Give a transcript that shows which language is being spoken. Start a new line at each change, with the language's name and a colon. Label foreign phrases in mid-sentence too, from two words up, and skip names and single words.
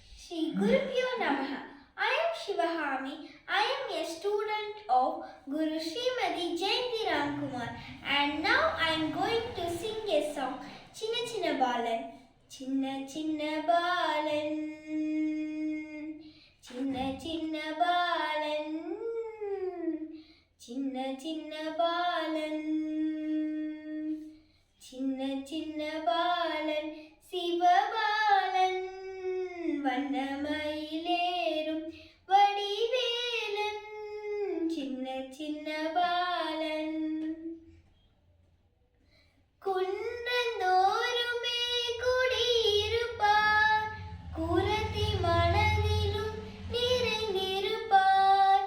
Sanskrit: श्री गुरुभ्यो नमः.
English: I am Shivahami. I am a student of Guru Srimati Jayanti Ramkumar, and now I am going to sing a song, Chinna Chinna Balan.
Tamil: சின்ன சின்ன பாலன் சின்ன சின்ன பாலன் சின்ன சின்ன பாலன் சின்ன சின்ன பாலன் சிவ பாலன், வண்ணமயிலேறும் வடிவேலன் சின்ன சின்ன பாலன் குன்றந்தோறுமே குடியிருப்பார் குரத்தி மனதிலும் நிறைந்திருப்பார்